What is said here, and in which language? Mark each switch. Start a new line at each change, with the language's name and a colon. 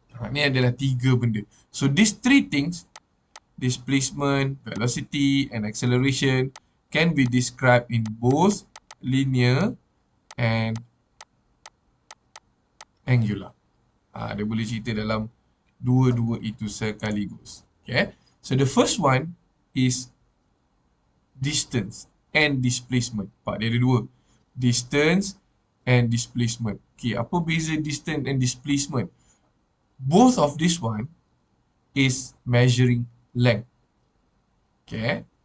Malay: Ni adalah tiga benda.
English: So these three things, displacement, velocity, and acceleration, can be described in both linear and angular.
Malay: Dia boleh cerita dalam dua-dua itu sekaligus. Okay.
English: So the first one is distance and displacement.
Malay: Dia ada dua.
English: Distance and displacement. Okay,
Malay: apa beza
English: distance and displacement? Both of this one is measuring length. Okay.